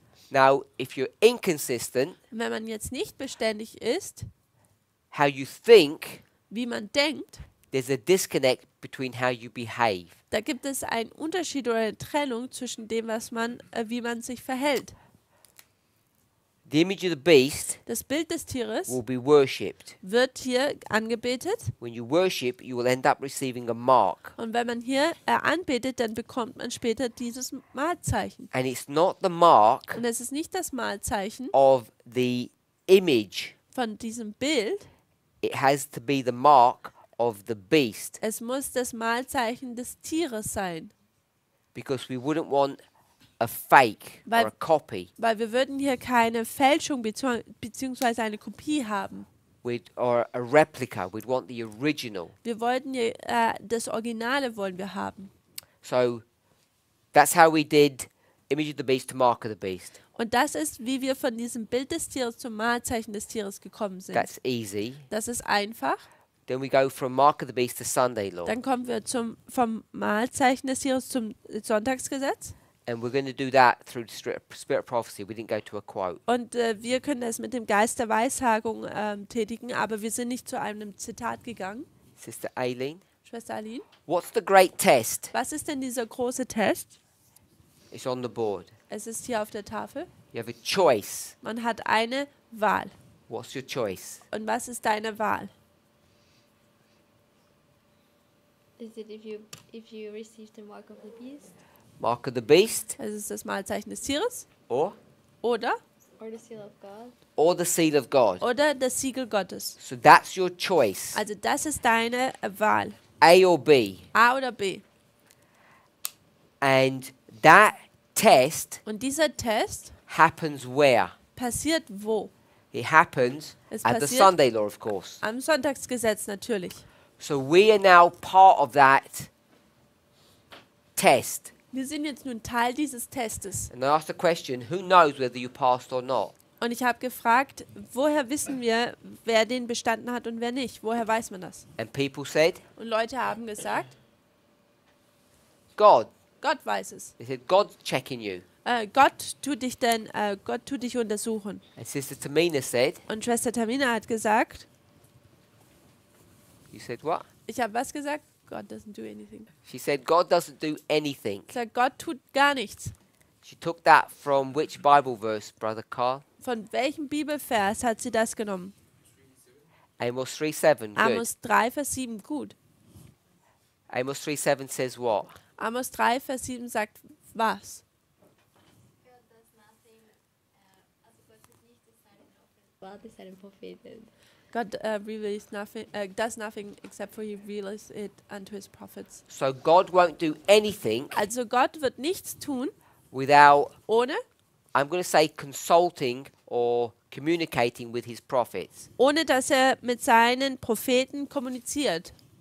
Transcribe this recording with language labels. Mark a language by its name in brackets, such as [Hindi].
[English] Now, if you're inconsistent, [German] Und wenn man jetzt nicht beständig ist, [English] how you think, [German] wie man denkt, [English] there's a disconnect between how you behave. [German] da gibt es einen Unterschied oder eine Trennung zwischen dem, wie man sich verhält. [English] The image of the beast [German] Das Bild des Tieres [English] will be worshipped. [German] wird hier angebetet. [English] When you worship, you will end up receiving a mark. [German] Und wenn man hier anbetet, dann bekommt man später dieses Malzeichen. [English] And it's not the mark [German] Und es ist nicht das Malzeichen [English] of the image. [German] von diesem Bild, [English] It has to be the mark of the beast. [German] es muss das Malzeichen des Tieres sein. [English] Because we wouldn't want a fake [German] Weil- [English] or a copy [German] Weil wir würden hier keine Fälschung beziehungsweise eine Kopie haben. [English] or a replica. We'd want the original. [German] Wir wollten hier, das Originale wollen wir haben. [English] So that's how we did image of the beast to mark of the beast. [German] Und das ist, wie wir von diesem Bild des Tieres zum Malzeichen des Tieres gekommen sind. [English] That's easy. [German] Das ist einfach. [English] Then we go from mark of the beast to Sunday law. [German] Dann kommen wir vom Malzeichen des Tieres zum Sonntagsgesetz. [English] And we're going to do that through the spirit of prophecy. We didn't go to a quote. [German] Und wir können das mit dem Geist der Weissagung tätigen, aber wir sind nicht zu einem Zitat gegangen. [English] Sister Aileen, [German] Schwester Aline, [English] what's the great test? [German] was ist denn dieser große Test? [English] It's on the board. [German] Es ist hier auf der Tafel. [English] You have a choice. [German] Man hat eine Wahl. [English] What's your choice? [German] Und was ist deine Wahl? [English] Is it if you receive the mark of the beast Mark of the beast [German] Es ist das Malzeichen des Tieres [English] or [German] oder [English] or the seal of God? the seal of God? [German] das Siegel Gottes. [English] So that's your choice. [German] Also das ist deine Wahl. [English] A or B. [German] A oder B. [English] And that test [German] Und dieser Test [English] happens where? [German] passiert wo? [English] It happens [German] Es [English] at the [German] passiert- [English] Sunday law, of course. [German] Am Sonntagsgesetz natürlich. [English] So we are now part of that test. [German] Wir sind jetzt nun Teil dieses Testes. [English] And I asked the question, who knows whether you passed or not? [German] Und ich habe gefragt, woher wissen wir, wer den bestanden hat und wer nicht? Woher weiß man das? [English] And people said, [German] Und Leute haben gesagt, [English] God. [German] Gott weiß es. [English] They said, God's checking you. [German] Gott tut dich untersuchen. [English] And Sister Tamina said, [German] Und Schwester Tamina hat gesagt, [English] you said what? [German] ich habe was gesagt? [English] God doesn't do anything. She said, God doesn't do anything. [German] Ich sage, Gott tut gar nichts. [English] She took that from which Bible verse, Brother Carl? [German] Von welchem Bibelvers hat sie das genommen? [English] Amos 3:7. Good. [German] Amos 3, Vers 7, gut. [English] Amos 3:7 says what? [German] Amos 3, Vers 7 sagt was? Gott ist ein Prophet. [English] God does nothing except for he reveals it unto his prophets. So God won't do anything [German] Also Gott wird nichts tun, [English] without, [German] ohne [English] I'm going to say, consulting or communicating with his prophets. [German] dass mit seinen Propheten kommuniziert.